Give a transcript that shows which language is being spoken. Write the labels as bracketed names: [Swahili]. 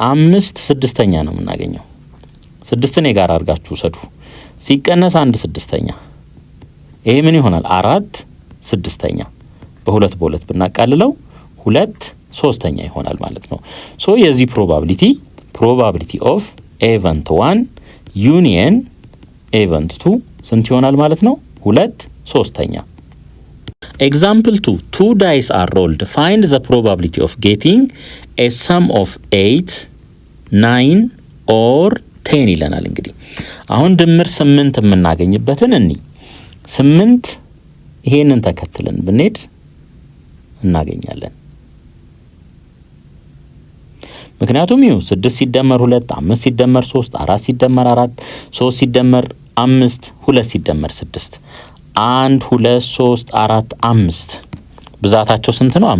[Amharic] 5 6ኛ ነው የምናገኘው። 6ን የጋራ አድርጋችሁ ሰዱ። ሲቀነስ 1 6ኛ ይሄ ምን ይሆናል? 4 6ኛ በሁለት በሁለት ብናቃልለው 2 3ኛ ይሆናል ማለት ነው። ሶ የዚህ ፕሮባቢሊቲ ኦፍ ኤቨንት 1 ዩኒየን ኤቨንት 2 ስንት ይሆናል ማለት ነው? [English] 2 3ኛ። ኤግዛምፕል 2 dice are rolled. Find the probability of getting a sum of 8 9 or [Amharic] 10 ይለናል። እንግዲህ አሁን ድምር 8 የምናገኝበትን 8 ይሄንን ተከትለን ብንሄድ እናገኛለን። ምክንያቱም 6 ሲደመር 2 5 ሲደመር 3 4 ሲደመር 4 3 ሲደመር 5 2 ሲደመር 6 1 2 3 4 5 ብዛታቸው ስንት ነው?